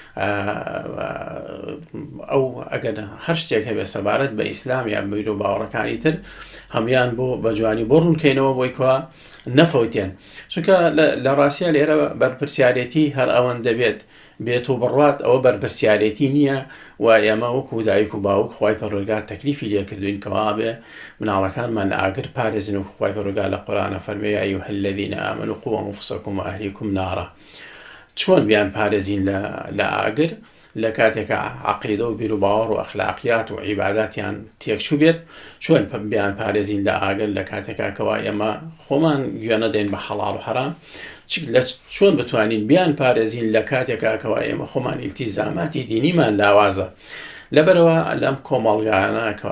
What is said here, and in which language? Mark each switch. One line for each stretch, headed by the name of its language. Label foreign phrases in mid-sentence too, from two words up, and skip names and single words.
Central Kurdish: ئەو ئەگەر هەر شتێک هەبێ سەبارەت بە ئیسلام یان بیر و باوەڕەکانی تر هەمویان بۆ بەجوانی بۆ ڕوونکەینەوە بۆی کوا نەفەوتێن چونکە لە ڕاستیە لێرە بەرپرسیارەتی هەر ئەوەندە بێت و بڕوات ئەوە بەرپرسیارەتی نییە و ئێمە وەکو دایک و باوک خوای پەروەردگار تەکلیفی لێکردوین کەوا بێ مناڵەکانمان لە ئاگر پارێزن و خوای پەروەردگار لە قورئانە فەرمێ
Arabic: یا ئەیها الذین آمنوا قوا أنفسکم وأهلیکم نارا
Central Kurdish: چۆن بیان پارێزین لە ئاگر لە کاتێکە عەقیدە و بیر و باوەڕ و ئەخلاقیات و عیباداتیان تێکچوو بێت چۆن بیان پارێزین لە ئاگر لە کاتێکا کەوا ئێمە خۆمان گوێ نەدەین بە حەڵاڵ و حەرام چۆن بتوانین بیان پارێزین لە کاتێکا کەوا ئێمە خۆمان ئیلتیزاماتی دینیمان لاوازە لەبەرەوە لەم کۆمەڵگایانە کەوا